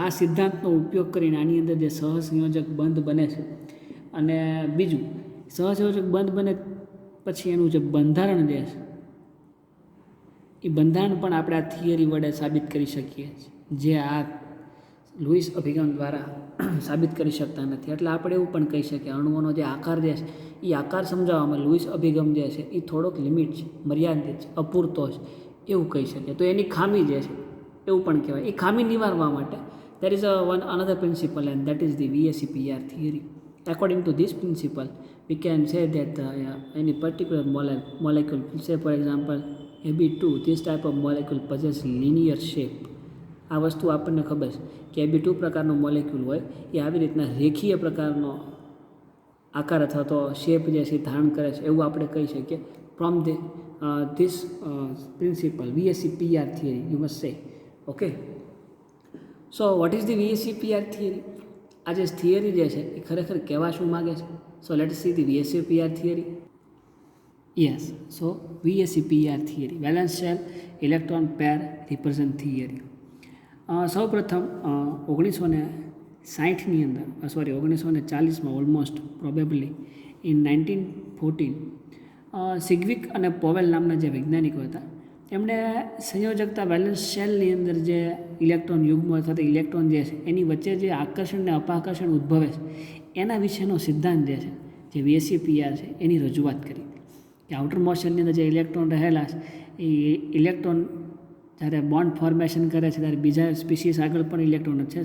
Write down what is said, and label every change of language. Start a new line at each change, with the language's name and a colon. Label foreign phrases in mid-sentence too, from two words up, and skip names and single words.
Gujarati: આ સિદ્ધાંતનો ઉપયોગ કરીને આની અંદર જે સહસંયોજક બંધ બને છે, અને બીજું સહસંયોજક બંધ બને પછી એનું જે બંધારણ જે છે એ બંધારણ પણ આપણે આ થિયરી વડે સાબિત કરી શકીએ છીએ, જે આ લુઈસ અભિગમ દ્વારા સાબિત કરી શકતા નથી. એટલે આપણે એવું પણ કહી શકીએ અણુઓનો જે આકાર જે છે એ આકાર સમજાવવામાં લુઈસ અભિગમ જે છે એ થોડોક લિમિટ છે, મર્યાદિત છે, અપૂરતો છે એવું કહી શકીએ. તો એની ખામી જે છે એવું પણ કહેવાય. એ ખામી નિવારવા માટે
English: there is one another principle, and that is the VSEPR theory. According to this principle, we can say that any particular molecule, say for example Ab2, this type of molecule possess linear shape.
Gujarati: આ વસ્તુ આપણને ખબર છે કે Ab2 પ્રકારનો મોલેક્યુલ હોય એ આવી રીતના રેખીય પ્રકારનો આકાર અથવા તો શેપ જે છે ધારણ કરે છે એવું આપણે કહી શકીએ.
English: From this principle VSEPR theory you must say. Okay, so what is the VSEPR theory?
Gujarati: આ જે થિયરી જે છે એ ખરેખર કહેવા શું માગે છે?
English: So let's see the VSEPR theory. Yes, so VSEPR theory, valence shell electron pair repulsion theory.
Gujarati: સૌપ્રથમ 1900 60ની અંદર 1940માં
English: almost probably in
Gujarati: 1914 સિગ્વિક અને પોવેલ નામના જે વૈજ્ઞાનિકો હતા એમણે સંયોજકતા વેલેન્સ શેલની અંદર જે ઇલેક્ટ્રોન યુગ્મ અથવા તો ઇલેક્ટ્રોન જે છે એની વચ્ચે જે આકર્ષણ અને અપાકર્ષણ ઉદ્ભવે છે એના વિશેનો સિદ્ધાંત જે છે જે VSEPR છે એની રજૂઆત કરી કે આઉટર મોશનની અંદર જે ઇલેક્ટ્રોન રહેલા છે એ ઇલેક્ટ્રોન જ્યારે
English: bond formation
Gujarati: કરે છે ત્યારે બીજા સ્પીસીસ આગળ પણ ઇલેક્ટ્રોન છે.